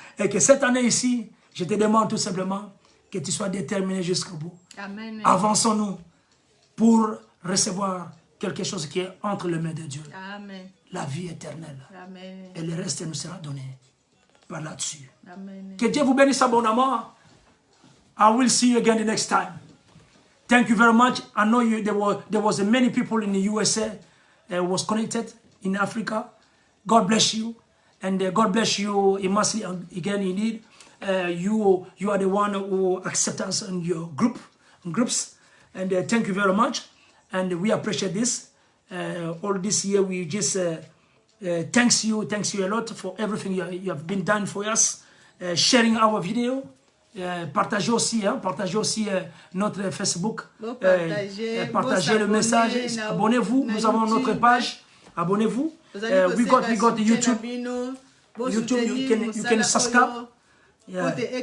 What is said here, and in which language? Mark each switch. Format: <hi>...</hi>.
<fr>Et que cette année ici, je te demande tout simplement que tu sois déterminé jusqu'au bout. Amen. Avançons-nous pour recevoir quelque chose qui est entre les mains de Dieu. Amen. La vie éternelle. Amen. Et le reste nous sera donné par là-dessus. Que Dieu vous bénisse abondamment.</fr> <en>I will see you again the next time. Thank you very much. I know there was many people in the USA was connected in Africa. God bless you. And God bless you immensely again indeed. You are the one who accept us in your groups, and thank you very much, and we appreciate this. All this year we just thanks you a lot for everything you have been done for us, sharing our video.</en> <fr>Partagez aussi notre Facebook, partagez le message, abonnez-vous, nous avons notre page, abonnez-vous.</fr> <en>We got YouTube, you can subscribe. Yes.</en>